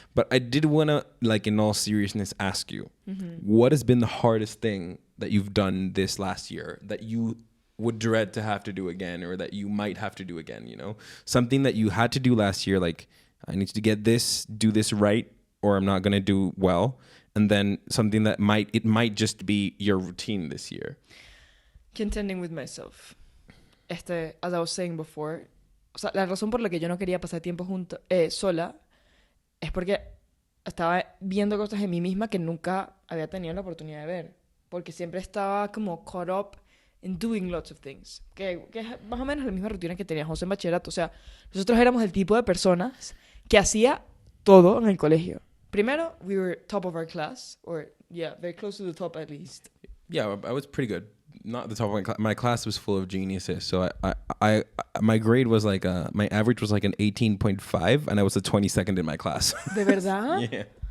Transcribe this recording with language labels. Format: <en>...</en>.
<en>But I did want to, like, in all seriousness, ask you, what has been the hardest thing that you've done this last year that you would dread to have to do again, or that you might have to do again, something that you had to do last year, like I need to do this right, or I'm not going to do well. And then something that might just be your routine this year. Contending with myself. As I was saying before,</en> <es>o sea, la razón por la que yo no quería pasar tiempo sola es porque estaba viendo cosas en mí misma que nunca había tenido la oportunidad de ver. Porque siempre estaba como</es> <en>caught up in doing lots of things.</en> <es>Que es más o menos la misma rutina que tenía José en bachillerato. O sea, nosotros éramos el tipo de personas que hacía todo en el colegio.</es> <en>Primero, we were top of our class. Or, yeah, very close to the top at least. Yeah, I was pretty good. Not the top of my class. My class was full of geniuses. So I my grade was like, my average was like an 18.5, and I was the 22nd in my class.</en> <es>¿De verdad?</es> <en>Yeah.</en>